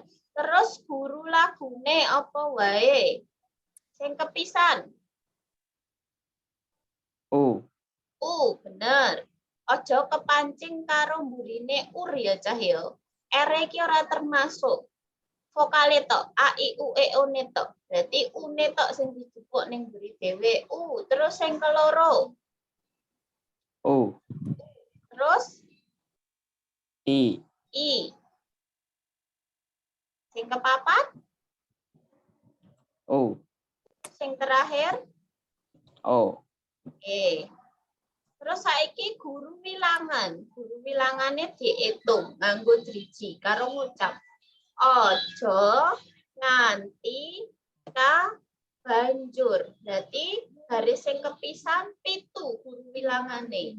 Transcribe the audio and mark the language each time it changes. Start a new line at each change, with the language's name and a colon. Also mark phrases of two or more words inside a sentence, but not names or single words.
Javanese: Terus guru lagune apa wae? Sing kepisan. U, Bener. Ojo kepancing karo mburine ur ya cah ya. R iki ora termasuk. Vokale tok, a i u e o ne tok. Berarti u ne tok sing dijupuk ning mburi dhewe. Terus sing keloro. U, Terus I, i. Sing kepapat, U, sing terakhir. O. Oke. Terus saiki guru wilangan. Guru wilangane diitung nganggo driji karo ngucap. Ojo nganti ka banjur. Berarti garis sing kepisan 7 guru wilangane.